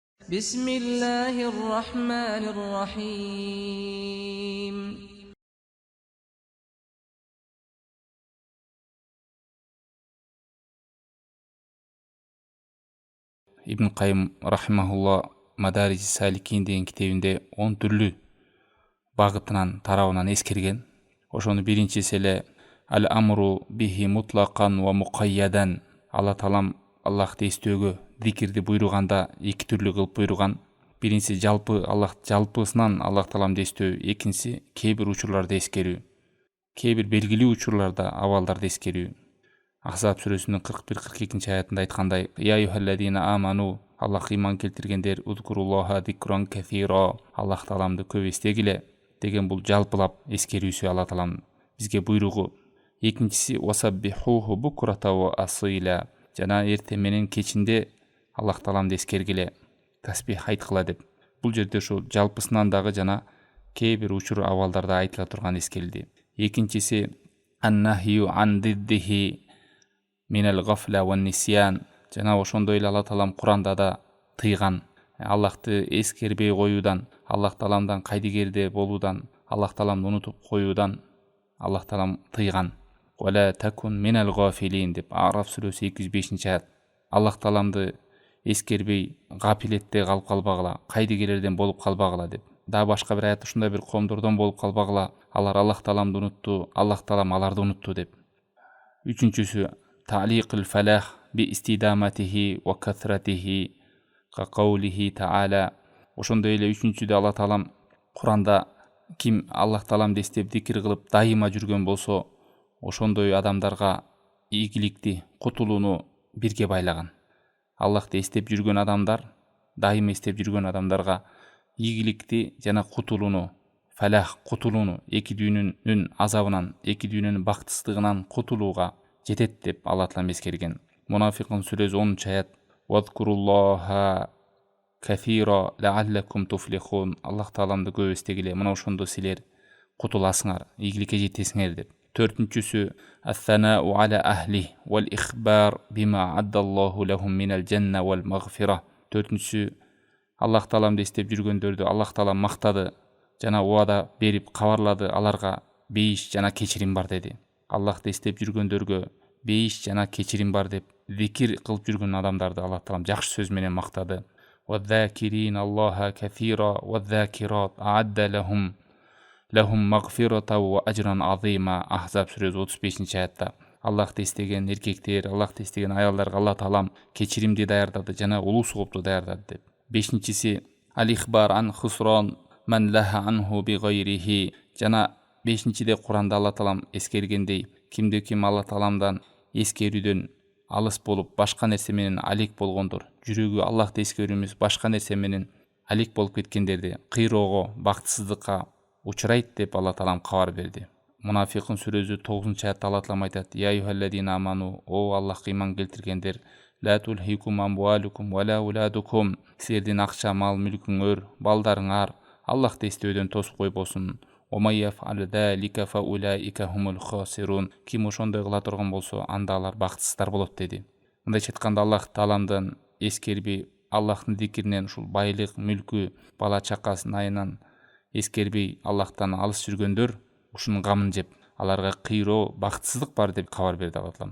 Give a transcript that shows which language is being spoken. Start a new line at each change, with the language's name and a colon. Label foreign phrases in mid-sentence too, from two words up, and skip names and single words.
Arabic: بسم الله الرحمن الرحيم
Kyrgyz: Ибн Кайым рахимахулла Мадарижи Саликин деген китебинде 10 түрлүү багытынан тарабынан эскерген. Ошону биринчиси эле
Arabic: الأمر به مطلقا ومقيدا.
Kyrgyz: Алла таалам Аллахты эстөөгө зикирди буйруганда эки түрлүү кылып буйруган. Биринчиси жалпы Аллах жалпысынан Аллах тааламды эстөө, экинчиси кээ бир учурларда эскерүү. Кээ бир белгилүү учурларда абалдарда эскерүү. Ахзаб сүрөсүнүн 41-42 аятында айткандай:
Arabic: "يا أيها الذين آمنوا",
Kyrgyz: Аллах иман келтиргендер,
Arabic: "اذكروا الله ذكرا كثيرا",
Kyrgyz: Аллах тааламды көп эстегиле деген бул жалпылап эскерүүсү Алла таалам бизге буйругу. Экинчиси
Arabic: "وسبحوه بكرة وأصيلا",
Kyrgyz: жана эртең менен кечинде Аллах тааламды эскергиле, тасбих айткыла деп. Бул жерде ушул жалпысынан дагы жана кээ бир учур абалдарда айтыла турган эскерилди.
Arabic: Экинчиси "النهي عن ضده من الغفلة والنسيان",
Kyrgyz: жана ошондой эле Алла таалам Куранда да тыйган, Аллахты эскербей коюудан, Аллах тааламдан кайдыгерде болуудан, Аллах тааламды унутуп коюудан Аллах таалам тыйган.
Arabic: "ولا تكن من الغافلين"
Kyrgyz: деп Араф сүрөсү 205 аят. Аллах тааламды эскербей гафилетте калып калбагыла, кайдыгерлерден болуп калбагыла деп. Да башка бир аятта ушундай бир коомдордон болуп калбагыла, алар Аллах тааламды унутту, Аллах таалам аларды унутту деп.
Arabic: Үчүнчүсү "تعليق الفلاح باستدامته وكثرته كقوله تعالى".
Kyrgyz: Ошондой эле үчүнчүдө Алла таалам Куранда ким Аллах тааламды эстеп зикир кылып дайыма жүргөн болсо, ошондой адамдарга ийгиликти, кутулууну бирге байлаган. Аллахты эстеп жүргөн адамдар, дайыма эстеп жүргөн адамдарга ийгиликти жана кутулууну, фалах кутулууну, эки дүйнөнүн азабынан, эки дүйнөнүн бактысыздыгынан кутулууга жетет деп Алла таалам эскерген. Мунафикун сүрөсү 10 аят:
Arabic: "واذكروا الله كثيرا لعلكم تفلحون",
Kyrgyz: Аллах тааламды көп эстегиле, мына ошондо силер кутуласыңар, ийгиликке жетесиңер деп.
Arabic: Төртүнчүсү "الثناء على أهله والإخبار بما أعد الله لهم من الجنة والمغفرة".
Kyrgyz: Төртүнчүсү Аллах тааламды эстеп жүргөндөрдү Аллах таалам мактады жана убада берип кабарлады, аларга бейиш жана кечирим бар деди. Аллахты эстеп жүргөндөргө бейиш жана кечирим бар деп зикир кылып жүргөн адамдарды Аллах таалам жакшы сөз менен мактады.
Arabic: "والذاكرين الله كثيرا والذاكرات أعد لهم مغفرة وأجرا عظيما".
Kyrgyz: Ахзаб сүрөсү 35 аятта Аллахты эстеген эркектер, Аллахты эстеген аялдарга Алла таалам кечиримди даярдады жана улуу соопту даярдады деп.
Arabic: Бешинчиси "الإخبار عن خسران من لها عنه بغيره",
Kyrgyz: жана бешинчиде Куранда Алла таалам эскергендей, кимде ким Алла тааламдан эскерүүдөн алыс болуп башка нерсе менен алек болгондор, жүрөгү Аллахты эскерүү эмес башка нерсе менен алек болуп кеткендерди кыйроого, бактысыздыкка учурайт деп Алла таалам кабар берди. Мунафикун сүрөсү 9 аятта Алла таалам айтат:
Arabic: "يا أيها الذين آمنوا",
Kyrgyz: о Аллахка иман келтиргендер,
Arabic: "لا تلهكم أموالكم ولا أولادكم",
Kyrgyz: силердин акча, мал, мүлкүңөр, балдарыңар Аллахты эстөөдөн тосуп койбосун. Ким ошондой кыла турган болсо, анда алар бактысыздар болот деди. Мындайча айтканда Аллах тааламдан эскербей, Аллахтын зикиринен ушул байлык, мүлкү, бала чакасын айынан эскербей Аллахтан алыс жүргөндөр ушунун гамын жеп, аларга кыйроо, бактысыздык бар деп кабар берди Алла таалам.